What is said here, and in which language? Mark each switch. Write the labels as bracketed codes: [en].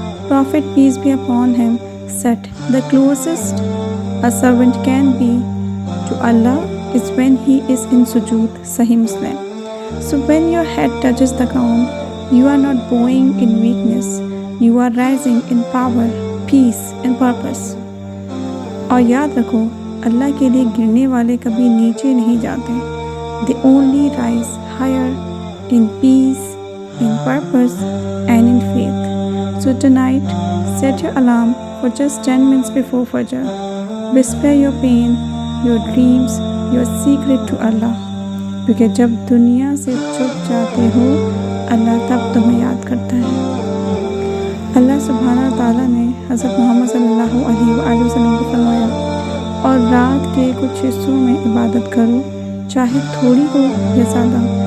[en] Prophet, peace be upon him, said, the closest a servant can be to Allah is when he is in sujood, Sahih Muslim. So when your head touches the ground, you are not bowing in weakness, you are rising in power, peace and purpose. [ur] اور یاد رکھو، اللہ کے لیے گرنے والے کبھی نیچے نہیں جاتے. [en] They only rise higher in peace, in purpose and in faith. So tonight, set your alarm for just 10 minutes before Fajr. Whisper your pain, your dreams, your secret to Allah. [ur] کیونکہ جب دنیا سے چھپ جاتے ہو اللہ تب تمہیں یاد کرتا ہے. اللہ سبحانہ تعالیٰ نے حضرت محمد صلی اللہ علیہ وآلہ وسلم کو فرمایا، اور رات کے کچھ حصوں میں عبادت کرو، چاہے تھوڑی ہو یا زیادہ.